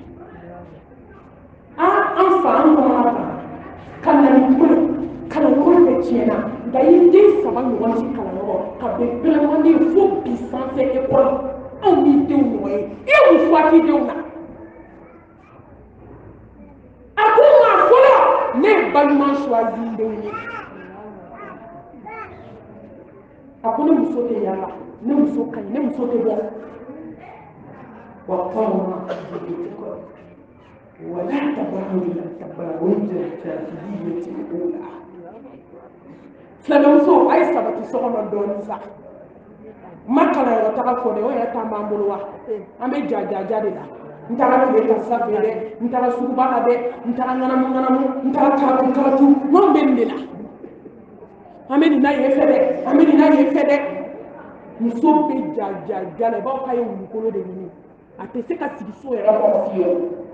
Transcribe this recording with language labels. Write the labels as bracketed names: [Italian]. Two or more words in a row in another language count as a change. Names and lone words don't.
[Bambara] an fa an kɔnɔna kan ka na ni kuma kalanyɔrɔ bɛɛ tiɲɛna nka i den 3 ɲɔgɔn ci kalanyɔrɔ ka bɛn bɛlɛmanden fo bi sanfɛ ekɔli anw ni denw ɲɔgɔn ye i ye mun fɔ a k'i denw na a ko maa fɔlɔ ne ye balima choisi n denw ye a ko ne muso tɛ yaala ne muso ka ɲi ne muso tɛ bɔ wa kɔrɔma ولا [Arabic] تبرج تبرج الجاهلية الأولى [Bambara] filamuso a ye sabati so kɔnɔ dɔɔnin sa ma kalanyɔrɔ taga fɔ dɛ o yɛrɛ t'an b'an bolo wa an bɛ jajaja de la n taara tile karisa fɛ dɛ n taara suguba la dɛ n taara ŋanamu n taara kalatu n'anw bɛ nin de la an bɛ nin na yen fɛ dɛ an bɛ nin na yen fɛ dɛ muso bɛ jajaja la i b'aw k'a ye wulukolo de ɲini a tɛ se ka sigi so yɛrɛ kɔnɔ fiyewu